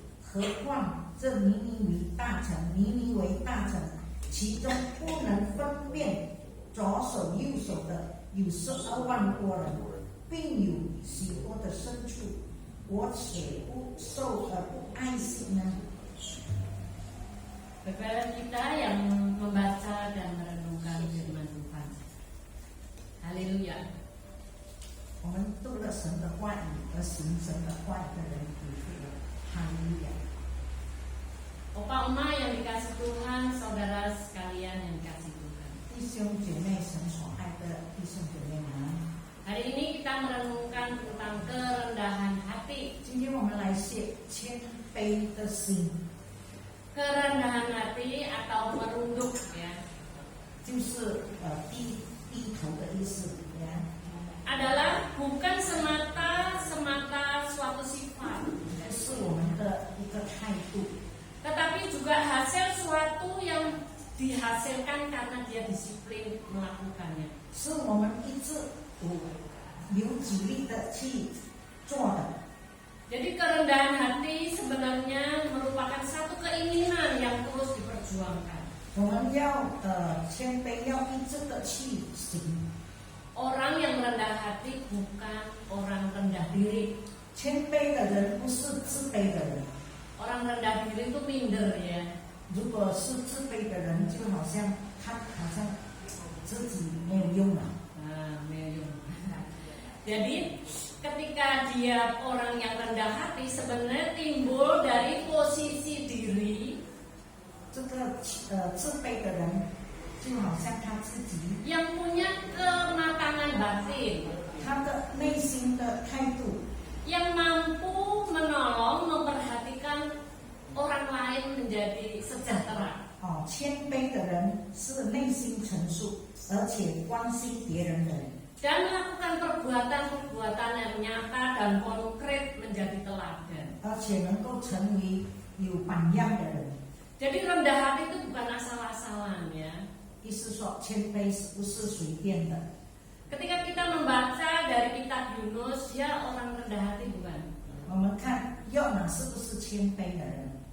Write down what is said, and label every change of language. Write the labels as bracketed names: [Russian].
[Chinese] 何况这尼尼微大城，其中不能分辨左手右手的有12万多人，并有许多的牲畜，我且不受而不爱惜呢 [Indonesian] Kepada kita yang membaca dan merenungkan firman Tuhan. Haleluya. [Chinese] 我们读了神的话语而行神的话语的人有福了。哈利路亚！ [Indonesian] Opa Oma yang dikasih Tuhan, saudara sekalian yang dikasih Tuhan. [Chinese] 弟兄姐妹，神所爱的弟兄姐妹们， [Indonesian] Hari ini kita merenungkan tentang kerendahan hati. [Chinese] 今天我们来写谦卑的心， [Indonesian] Kerendahan hati atau merunduk ya, [Chinese] 就是低头的意思呀。 [Indonesian] adalah bukan semata suatu sifat, [Chinese] 不是我们的一个态度， [Indonesian] tetapi juga hasil suatu yang dihasilkan karena dia disiplin melakukannya. [Chinese] 是我们一直有纪律的去做的。 [Indonesian] Jadi kerendahan hati sebenarnya merupakan satu keinginan yang terus diperjuangkan. [Chinese] 我们要谦卑，要一直的去行。 [Indonesian] Orang yang rendah hati bukan orang rendah diri. [Chinese] 谦卑的人不是自卑的人。 [Indonesian] Orang rendah diri itu minder ya. [Chinese] 如果是自卑的人，就好像他好像自己没有用了。 [Indonesian] Nah, meyung. Jadi ketika dia orang yang rendah hati sebenarnya timbul dari posisi diri [Chinese] 这个自卑的人，就好像他自己， [Indonesian] yang punya kematangan batin, [Chinese] 他的内心的态度， [Indonesian] yang mampu menolong memperhatikan orang lain menjadi sejahtera. [Chinese] 谦卑的人是内心成熟，而且关心别人的人， [Indonesian] Dan melakukan perbuatan-perbuatan yang nyata dan konkret menjadi teladan. [Chinese] 而且能够成为有榜样的人。 [Indonesian] Jadi rendah hati itu bukan asal-asalan ya. [Chinese] 意思说，谦卑不是随便的。 [Indonesian] Ketika kita membaca dari kitab Yunus, dia orang rendah hati bukan? [Chinese] 我们看约拿是不是谦卑的人？